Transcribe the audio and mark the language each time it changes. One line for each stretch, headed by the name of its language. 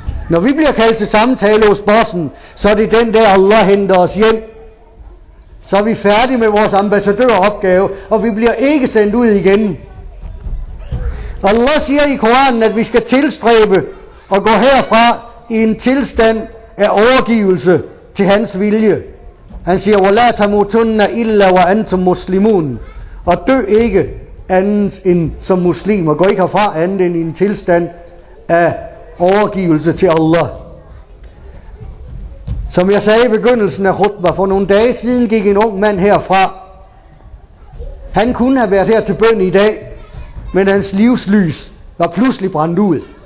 Danish: Når vi bliver kaldt til samtale hos bossen, så er det den der, Allah henter os hjem. Så er vi færdige med vores ambassadøropgave, og vi bliver ikke sendt ud igen. Allah siger i Koranen, at vi skal tilstræbe og gå herfra i en tilstand af overgivelse til hans vilje.
Arabic: Han siger, وَلَا تَمُوتُنَّ إِلَّا وَأَنْتُمْ مُسْلِمُونَ.
Danish: Og dø ikke andet end som muslimer. Gå ikke herfra andet end i en tilstand af overgivelse til Allah. Som jeg sagde i begyndelsen af khutbah, for nogle dage siden gik en ung mand herfra. Han kunne have været her til bøn i dag, men hans livslys var pludselig brændt ud.